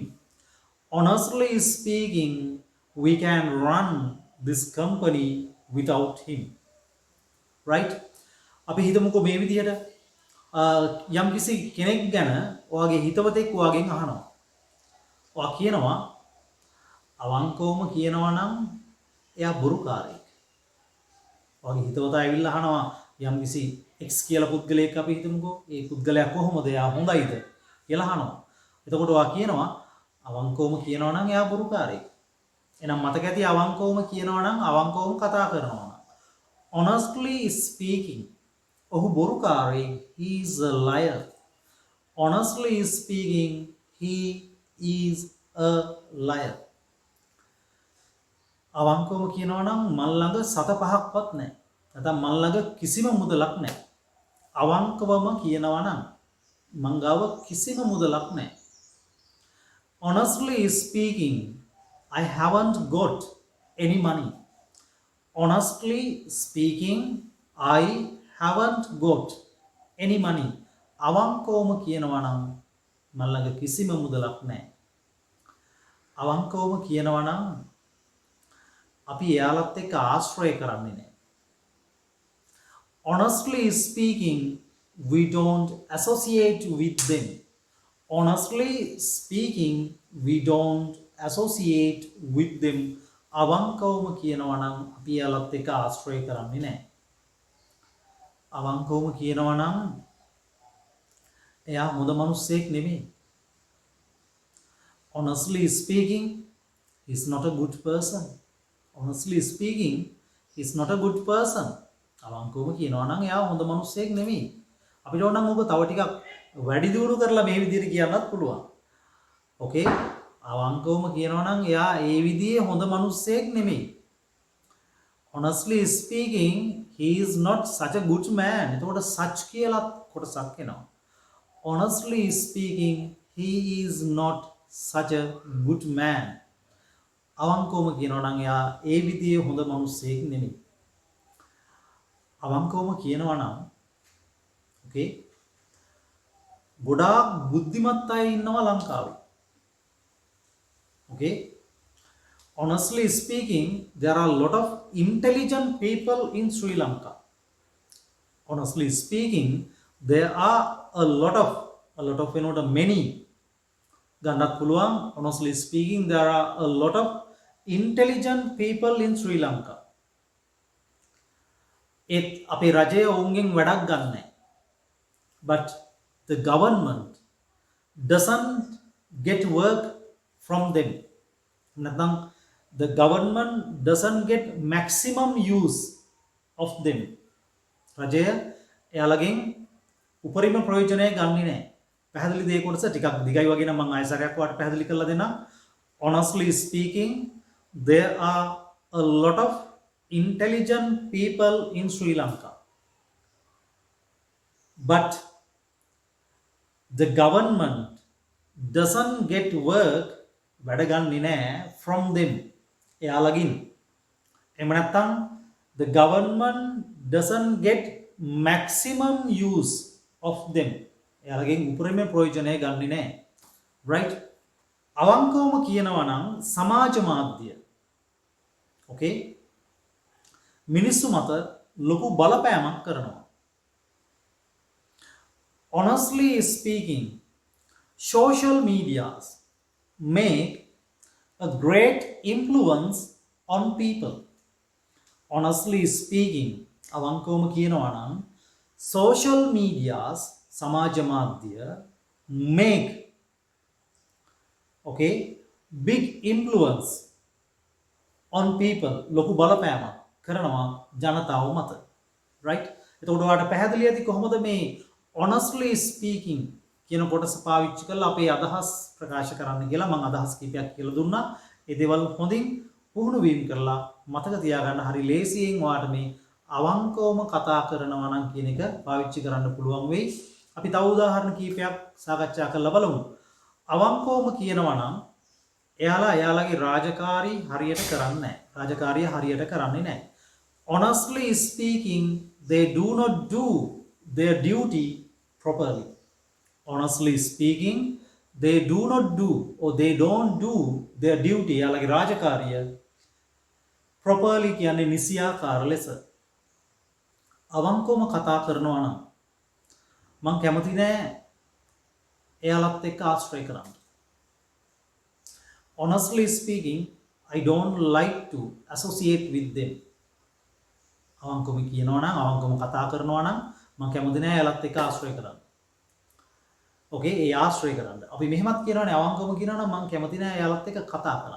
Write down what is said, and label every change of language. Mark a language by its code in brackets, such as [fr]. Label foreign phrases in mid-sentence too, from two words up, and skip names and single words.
[en] Honestly speaking, we can run this company without him. Right? [si] අපි හිතමුකෝ මේ විදිහට යම්කිසි කෙනෙක් ගැන ඔයාගේ හිතවතෙක් ඔයාගෙන් අහනවා. ඔයා කියනවා අවංකවම කියනවා නම් එයා බොරුකාරයෙක්. ඔයාගේ හිතවතා ඇවිල්ලා අහනවා යම්කිසි X කියලා පුද්ගලයෙක් අපි හිතමුකෝ. ඒ පුද්ගලයා කොහොමද? එයා හොඳයිද කියලා අහනවා. එතකොට ඔයා කියනවා අවංකවම කියනවා නම් එයා බොරුකාරයෙක්. එහෙනම් මතක ඇති අවංකවම කියනවා නම් අවංකවම කතා කරනවා නම්. [en] honestly speaking [si] ඔහු බොරුකාරයෙක්. [en] he is a liar. honestly speaking he is a liar. [si] අවංකවම කියනවා නම් මල් ළඟ සත පහක්වත් නැහැ. නැත්නම් මල් ළඟ කිසිම මුදලක් නැහැ. අවංකවම කියනවා නම් මං ගාව කිසිම මුදලක් නැහැ. [en] honestly speaking I haven't got any money. honestly speaking I haven't got any money. [si] අවංකවම කියනවා නම් මල් ළඟ කිසිම මුදලක් නැහැ. අවංකවම කියනවා නම් අපි එයාලත් එක්ක ආශ්‍රය කරන්නේ නැහැ. [en] honestly speaking we don't associate with them. honestly speaking we don't associate with them. [si] අවංකවම කියනවා නම් අපි එයාලත් එක්ක ආශ්‍රය කරන්නේ නැහැ. අවංකවම කියනවා නම් එයා හොඳ මිනිස්සෙක් නෙමෙයි. [en] honestly speaking he's not a good person. honestly speaking he's not a good person. [si] අවංකවම කියනවා නම් එයා හොඳ මිනිස්සෙක් නෙමෙයි. අපිට ඕන නම් ඔබ තව ටිකක් වැඩි දියුණු කරලා මේ විදිහට කියන්නත් පුළුවන්. ඕකේ. අවංකවම කියනවා නම් එයා ඒ විදිහේ හොඳ මිනිස්සෙක් නෙමෙයි. [en] honestly speaking he is not such a good man. [si] එතකොට such කියලා කොටසක් එනවා. [en] honestly speaking he is not such a good man. [si] අවංකවම කියනවා නම් එයා ඒ විදිහේ හොඳ මිනිස්සෙක් නෙමෙයි. අවංකවම කියනවා නම් ඕකේ ගොඩාක් බුද්ධිමත් අය ඉන්නවා ලංකාවේ. [en] okay honestly speaking there are a lot of intelligent people in Sri Lanka. honestly speaking there are a lot of a lot of වෙනකොට many [si] ගන්නත් පුළුවන්. [en] Honestly speaking, there are a lot of intelligent people in Sri Lanka. [si] ඒත් අපේ රජය ඔවුන්ගෙන් වැඩක් ගන්නෑ. [en] But the government doesn't get work from them. නැත්නම් the government doesn't get maximum use of them. [si] රජය එයාලගෙන් උපරිම ප්‍රයෝජනය ගන්නේ නැහැ. පැහැදිලි දෙය කොටස ටිකක් දිගයි වගේ නම් මම ආයසරයක් වාට පැහැදිලි කරලා දෙන්නම්. [en] Honestly speaking, there are a lot of intelligent people in Sri Lanka. But the government doesn't get work [si] වැඩ ගන්නේ නැහැ [en] from them. [si] එයාලගින්. එහෙම නැත්නම් [en] the government doesn't get maximum use of them. [si] එයාලගෙන් උපරිම ප්‍රයෝජනය ගන්නේ නැහැ. right? අවංකවම කියනවා නම් සමාජ මාධ්‍ය okay මිනිස්සු මත ලොකු බලපෑමක් කරනවා. [en] Honestly speaking, social medias make a great influence on people. Honestly speaking, [si] අවංකවම කියනවා නම් [en] social medias [si] සමාජ මාධ්‍ය [en] make okay big influence on people. [si] ලොකු බලපෑමක් කරනවා ජනතාව මත. right? එතකොට ඔයාලට පැහැදිලි ඇති කොහොමද මේ [en] honestly speaking [si] කියන කොටස පාවිච්චි කරලා අපේ අදහස් ප්‍රකාශ කරන්න කියලා මම අදහස් කීපයක් කියලා දුන්නා. ඒ දේවල් හොඳින් පුහුණු වීම කරලා මතක තියාගන්න හරි ලේසියෙන් ඔයාලට මේ අවංකවම කතා කරනවා නම් කියන එක පාවිච්චි කරන්න පුළුවන් වෙයි. අපි තව උදාහරණ කීපයක් සාකච්ඡා කරලා බලමු. අවංකවම කියනවා නම් එයාලගේ රාජකාරී හරියට කරන්නේ නැහැ. රාජකාරිය හරියට කරන්නේ නැහැ. [en] Honestly speaking, they do not do their duty properly. Honestly speaking, they do not do or they don't do their duty. [si] එයාලගේ රාජකාරිය properly කියන්නේ නිසියාකාර ලෙස. අවංකවම කතා කරනවා නම් මම කැමති නෑ එයාලත් එක්ක ආශ්‍රය කරන්න. [en] Honestly speaking, I don't like to associate with them. [si] අවංකවම කියනවා නම් අවංකවම කතා කරනවා නම් මම කැමති නෑ එයාලත් එක්ක ආශ්‍රය කරන්න. okay ඒ ආශ්‍රය කරන්න. අපි මෙහෙමත් කියනවානේ අවංකවම කියනවා නම් මම කැමති නෑ එයාලත් එක්ක කතා කරන්න.